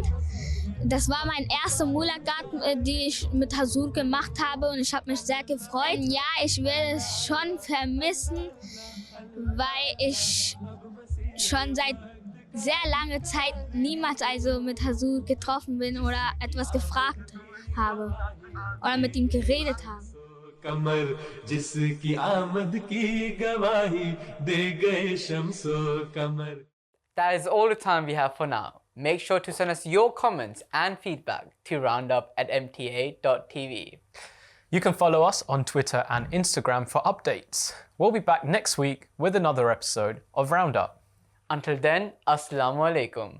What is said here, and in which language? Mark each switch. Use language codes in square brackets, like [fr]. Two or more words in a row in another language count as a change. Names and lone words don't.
[de] Das war mein erster Mulaqat, die ich mit Tasur gemacht habe und ich habe mich sehr gefreut. Ja, ich werde es schon vermissen, weil ich schon seit sehr langer Zeit niemals mit Tasur getroffen bin oder etwas gefragt habe oder mit ihm geredet habe. [ur] قمر جس کی آمد کی گواہی دے گئے شمس و قمر. [en] That is all the time we have for now. Make sure to send us your comments and feedback to roundup@mta.tv. You can follow us on Twitter and Instagram for updates. We'll be back next week with another episode of Roundup. Until then, [ar] السلام عليكم.